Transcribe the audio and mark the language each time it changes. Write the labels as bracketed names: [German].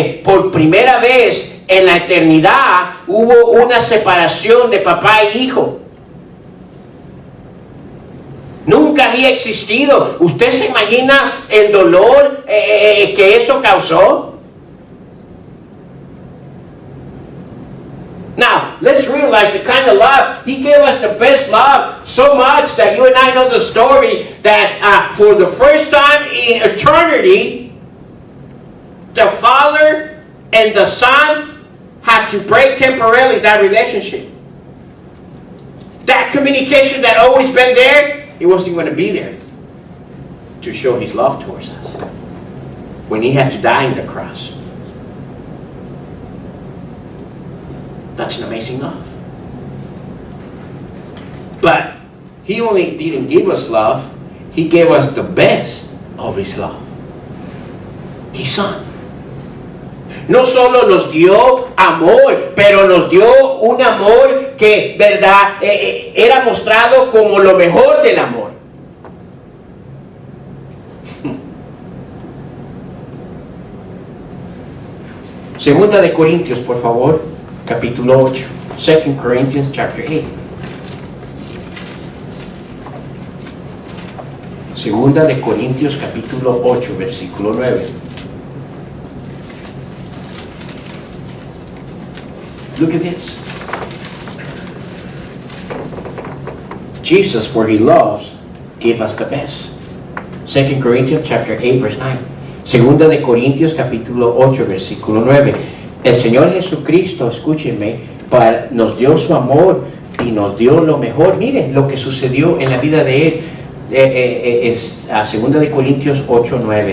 [Spanish] Por primera vez en la eternidad hubo una separación de papá e hijo. Nunca había existido. ¿Usted se imagina el dolor que eso causó? [English] Now, let's realize the kind of love. He gave us the best love so much that you and I know the story that for the first time in eternity, the Father and the Son had to break temporarily that relationship. That communication that always been there, it wasn't going to be there to show His love towards us when He had to die on the cross. That's an amazing love. But He only didn't give us love, He gave us the best of His love. His Son. [Spanish] No solo nos dio amor, pero nos dio un amor que, ¿verdad? Era mostrado como lo mejor del amor. Segunda de Corintios, por favor, capítulo 8. [English] 2 Corinthians chapter 8. [Spanish] Segunda de Corintios capítulo 8, versículo 9. [English] Look at this. Jesus, for He loves, gave us the best. 2 Corinthians chapter 8, verse 9. [Spanish] Segunda de Corintios capítulo 8, versículo 9. El Señor Jesucristo, escúchenme, nos dio su amor y nos dio lo mejor. Miren lo que sucedió en la vida de Él. Es a 2 de Corintios 8, 9.